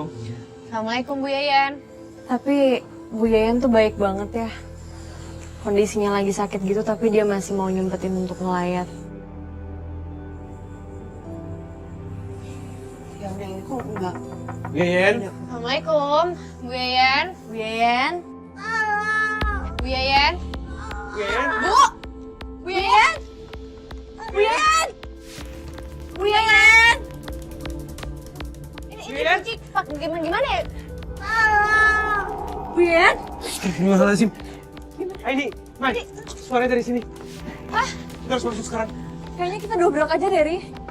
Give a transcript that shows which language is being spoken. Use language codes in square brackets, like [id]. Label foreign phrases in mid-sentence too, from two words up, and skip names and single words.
[id] Assalamualaikum Bu Yayan. Tapi Bu Yayan tuh baik banget ya. Kondisinya lagi sakit gitu tapi dia masih mau nyempetin untuk ngelayat. Ya udah, kok enggak? Yayan. Assalamualaikum Bu Yayan. Bu Yayan. Bu Yayan. Bu! Bu Yayan! Bu Yayan! Bu Yayan! Ini kunci pak gimana ya? Bu Yayan? Astagfirullahaladzim. Ini, Mai, suaranya dari sini. Hah? Kita harus masuk sekarang. Kayaknya kita dobrak aja, Dery.